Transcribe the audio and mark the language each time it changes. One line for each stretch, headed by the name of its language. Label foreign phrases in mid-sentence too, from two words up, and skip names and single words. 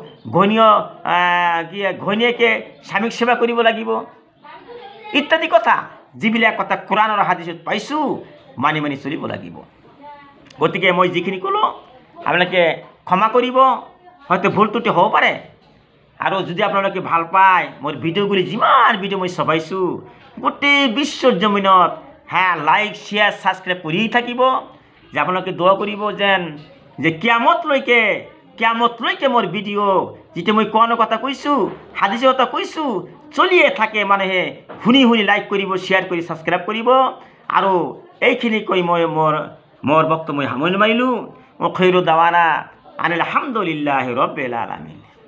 Assamese: ঘৈণীয়েকে স্বামীক সেৱা কৰিব লাগিব ইত্যাদি কথা যিবিলাক কথা কোরআন আৰু হাদিসত পাইছো মানি মানি চলিব লাগিব গতিকে মই যিখিনি কলো আপোনালোকে ক্ষমা কৰিব হয়তো ভুল ত্ৰুটি হ'ব পাৰে আৰু যদি আপোনালোকে ভাল পায় মোৰ ভিডিওগুলি যিমান ভিডিও মই চবাইছো গোটেই বিশ্বৰ জমিনত
English: like share subscribe
Assamese: করেই থাকিব যে আপোনালোকে দোয়া কৰিব যেন যে কিয়ামতলৈকে মোৰ ভিডিও যেটা মই কোৱাৰ কথা কৈছো হাদিসৰ কথা কৈছো চলিয়ে থাকে মানুহে শুনি লাইক কৰিব শেয়ার কৰি সাবস্ক্রাইব কৰিব আৰু এইখিনি কৈ মই মোৰ বক্তব্য মই সামৰণি মাৰিলো মই
Arabic: آخر دعوانا أن الحمد لله رب العالمين.